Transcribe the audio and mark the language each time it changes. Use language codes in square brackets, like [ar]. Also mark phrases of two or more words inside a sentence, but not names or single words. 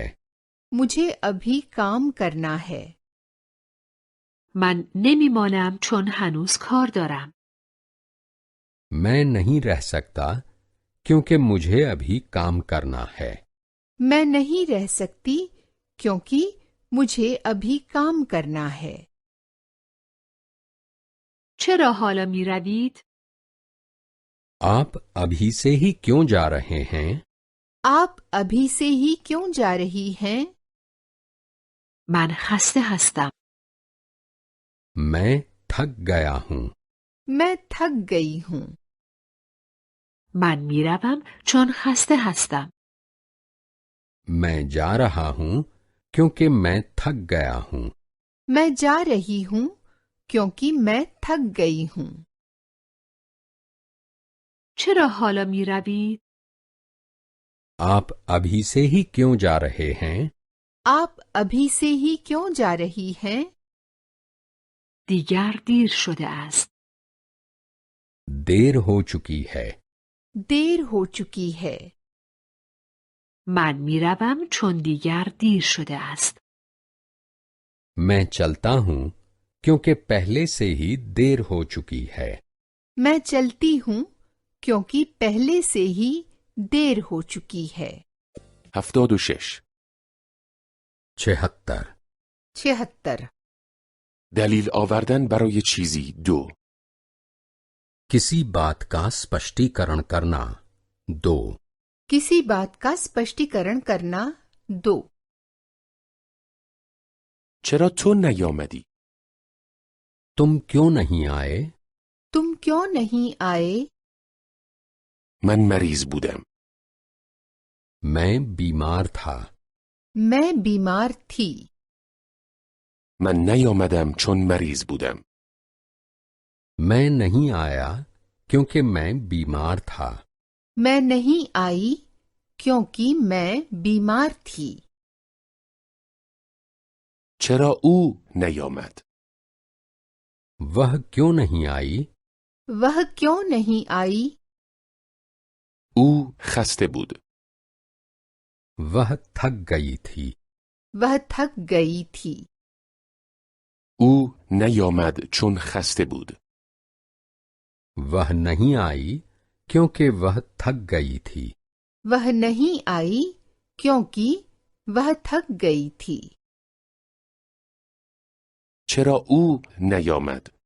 [hi] मुझे अभी काम करना है. [fa] من نمی مانم چون هنوز کار دارم. [hi] मैं नहीं रह सकता क्योंकि मुझे अभी काम करना है. मैं नहीं रह सकती क्योंकि मुझे अभी काम करना है. [fa] چرا حالا می روید؟ [hi] आप अभी से ही क्यों जा रहे हैं? आप अभी से ही क्यों जा रही हैं? [fa] من خسته هستم. [hi] मैं थक गया हूँ. मैं थक गई हूँ. [fa] من می روم چون خسته هستم. [hi] मैं जा रहा हूँ क्योंकि मैं थक गया हूँ. मैं जा रही हूँ क्योंकि मैं थक गई हूँ. [fa] چرا حالا می روید؟ [hi] आप अभी से ही क्यों जा रहे हैं? आप अभी से ही क्यों जा रही हैं? [fa] دیگر دیر شده است. [hi] देर हो चुकी है. देर हो चुकी है. [fa] من می روم چون دیگر دیر شده است. [hi] मैं चलता हूँ क्योंकि पहले से ही देर हो चुकी है. मैं चलती हूँ क्योंकि पहले से ही देर हो चुकी है. 76. 76. 76. [fa] دلیل آوردن برای چیزی 2. [hi] किसी बात का स्पष्टीकरण करना. 2. किसी बात का स्पष्टीकरण करना. 2. [fa] چرا تو نیامدی؟ [hi] तुम क्यों नहीं आए? तुम क्यों नहीं आए? [fa] من مریض بودم. [hi] मैं बीमार था. मैं बीमार थी. [fa] من نیامدم چون مریض بودم. [hi] मैं नहीं आया क्योंकि मैं बीमार था. मैं नहीं आई क्योंकि मैं बीमार थी. [fa] چرا او نیامد؟ [hi] वह क्यों नहीं आई? वह क्यों नहीं आई? [fa] او خسته بود. [hi] वह थक गई थी. वह थक गई थी. [fa] او نیامد چون خسته بود. [hi] वह नहीं आई क्योंकि वह थक गई थी. वह नहीं आई क्योंकि वह थक गई थी. [fa] چرا او نیامد؟